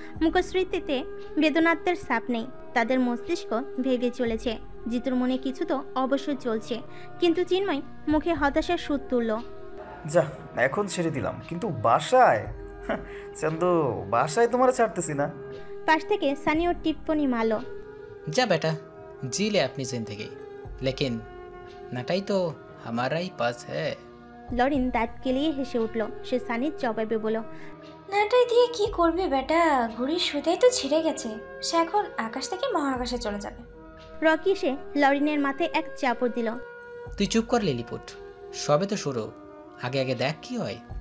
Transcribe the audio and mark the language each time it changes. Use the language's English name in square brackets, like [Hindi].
[Bangla] মুখশ্রীতে বেদনাত্মের ছাপ নেই। তাদের মস্তিষ্ক ভেবে চলেছে জিতুর মনে কিছু তো অবশ্যই চলছে। কিন্তু চিন্ময় মুখে হতাশার সুর তুলল। যা, এখন ছেড়ে দিলাম, কিন্তু বাসায় চান্দু, বাসায় তোমার ছাড়তেছি না। পাশ থেকে সানিও টিপ্পনি মারল। যা বেটা, [Hindi] जी ले अपनी जिंदगी, लेकिन नटाई तो हमारा ही पास है। [Bangla] লরিন দাঁত কেলিয়ে হেসে উঠল। সে সানির জবাবে বলল, নাটাই দিয়ে কি করবে বেটা, ঘুড়ির সুতাই তো ছিঁড়ে গেছে। সে এখন আকাশ থেকে মহাকাশে চলে যাবে। রকি সে লরিনের মাথায় এক চাপড় দিল। তুই চুপ কর লিলিপুট, সবে তো শুরু, আগে আগে দেখ কি হয়।